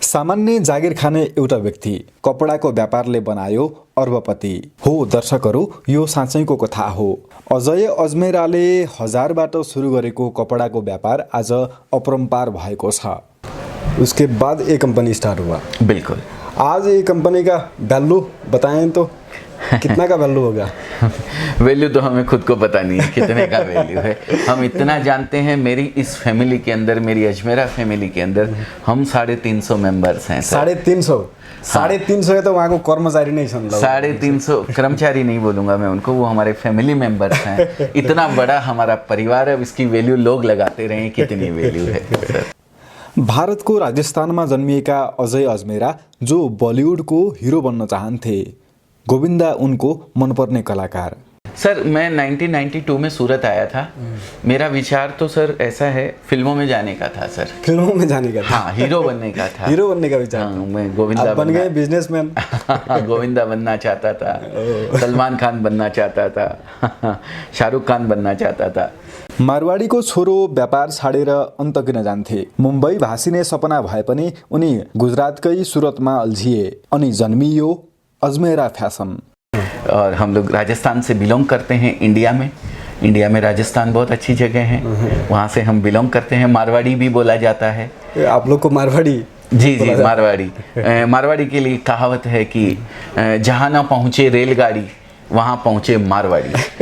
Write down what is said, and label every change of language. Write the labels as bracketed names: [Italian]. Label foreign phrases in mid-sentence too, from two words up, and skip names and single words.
[Nepali] सामान्य जागिर खाने एउटा व्यक्ति कपडाको व्यापारले बनायो अर्बपति हो। दर्शकहरू, यो साँच्चैको कथा हो। अजय अजमेराले हजारबाट सुरु गरेको कपडाको व्यापार आज अपरम्पार भएको छ। [Hindi] उसके बाद एक कंपनी स्टार्ट हुआ। बिल्कुल। आज ये कंपनी का वैल्यू बताएं तो कितना का वैल्यू होगा? वैल्यू तो हमें खुद को पता नहीं है कितने का वैल्यू है। हम इतना जानते हैं, मेरी इस फैमिली के अंदर, मेरी अजमेरा फैमिली के अंदर हम 350 मेंबर्स हैं। 350 है तो वहाँ को कर्मचारी नहीं समझ। 350 कर्मचारी नहीं बोलूँगा मैं उनको, वो हमारे फैमिली मेंबर्स हैं। इतना बड़ा हमारा परिवार है, इसकी वैल्यू लोग लगाते रहे कितनी वैल्यू है सर। [Nepali] भारतको राजस्थानमा जन्मिएका अजय अजमेरा जो बलिउडको हिरो बन्न चाहन्थे, गोविन्दा उनको मनपर्ने कलाकार। [Hindi] सर मैं 1992 में सूरत आया था। मेरा विचार तो सर ऐसा है, फिल्मों में जाने का था सर। फिल्मों में जाने का था? हाँ, हीरो बनने का था। हीरो बनने का विचार? हाँ, मैं गोविंदा बन गए बिजनेसमैन। गोविंदा बनना चाहता था, सलमान खान बनना चाहता था, शाहरुख खान बनना चाहता था। [Nepali] मारवाडीको छोरो व्यापार छाडेर अन्त किन जान्थे? मुम्बई भाषिने सपना भए पनि उनी गुजरातकै सुरतमा अल्झिए अनि जन्मियो अजमेरा फैशन। [Hindi] और हम लोग राजस्थान से बिलोंग करते हैं। इंडिया में राजस्थान बहुत अच्छी जगह है, वहाँ से हम बिलोंग करते हैं। मारवाड़ी भी बोला जाता है। आप लोग को मारवाड़ी? जी मारवाड़ी। मारवाड़ी के लिए कहावत है कि जहाँ ना पहुँचे रेलगाड़ी वहाँ पहुँचे मारवाड़ी।